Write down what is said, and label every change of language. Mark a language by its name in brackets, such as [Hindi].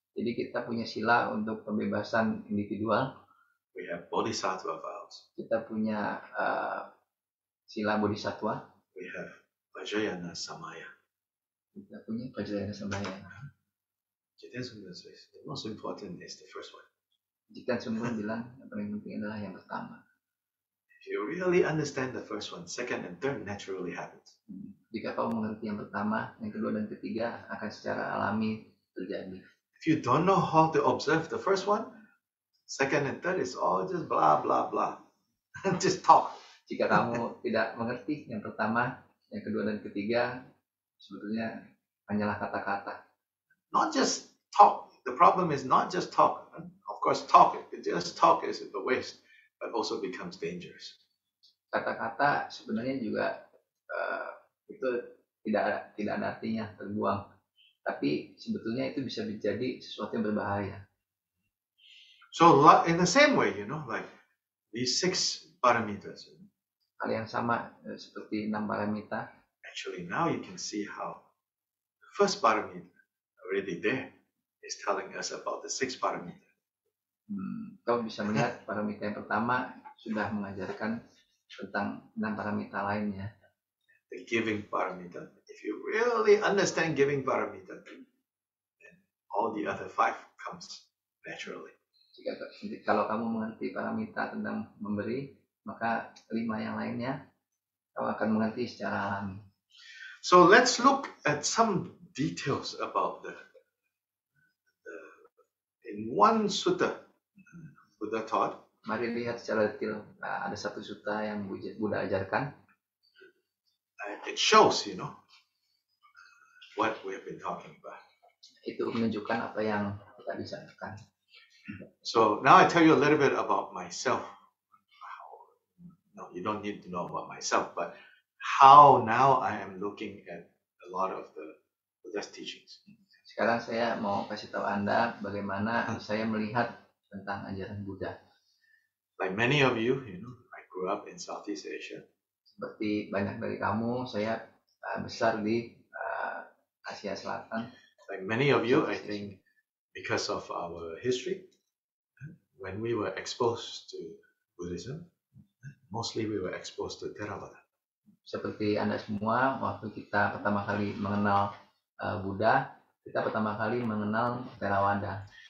[Indonesian] Jadi kita punya sila untuk pembebasan individual. [English] We have Bodhisattva vows. [Indonesian] Kita punya sila bodhisatwa. [English] We have Vajrayana Samaya. [Indonesian] Kita punya Vajrayana Samaya. [English] Jiten Sungden says the most important is the first one. [Indonesian] Jika Sungden bilang yang paling penting adalah yang pertama. [English] If you really understand the first one, second and third naturally happens. [Indonesian] Jika kau mengerti yang pertama, yang kedua dan ketiga akan secara alami terjadi. [English] If you don't know how to observe the first one, second and third is all just blah blah blah. Just talk. [Indonesian] Jika kamu tidak mengerti yang pertama, yang kedua dan ketiga, sebetulnya hanyalah kata-kata. [English] Not just talk. The problem is not just talk. Of course, just talk is a waste, but also becomes dangerous. [Indonesian] Kata-kata sebenarnya juga itu tidak ada artinya, terbuang. Tapi sebetulnya itu bisa menjadi sesuatu yang berbahaya. [English] So in the same way, like these 6 paramitas. [Indonesian] Hal yang sama seperti 6 paramita. [English] Actually, now you can see how the first paramita already there is telling us about the 6 paramita. [Indonesian] Kau bisa melihat paramita yang pertama sudah mengajarkan tentang 6 paramita lainnya. [English] The giving paramita. If you really understand giving paramita, then all the other 5 comes naturally. [Indonesian] Kalau kamu mengerti paramita tentang memberi, maka 5 yang lainnya kau akan mengerti secara alami. [English] So let's look at some details about the in one sutta Buddha taught. [Indonesian] Mari lihat secara detail. Ada satu sutta yang Buddha ajarkan. [English] It shows, what we have been talking about. [Indonesian] Itu menunjukkan apa yang kita bicarakan. [English] So now I tell you a little bit about myself. No, you don't need to know about myself, but how now I am looking at a lot of the Buddha's teachings. [Indonesian] Sekarang saya mau kasih tahu Anda bagaimana saya melihat tentang ajaran Buddha. [English] Like many of you, I grew up in Southeast Asia. [Indonesian] Seperti banyak dari kamu, saya besar di Asia Selatan. [English] Like many of you, I think because of our history, when we were exposed to Buddhism, mostly we were exposed to Theravada. [Indonesian] Seperti Anda semua, waktu kita pertama kali mengenal Buddha, kita pertama kali mengenal Theravada.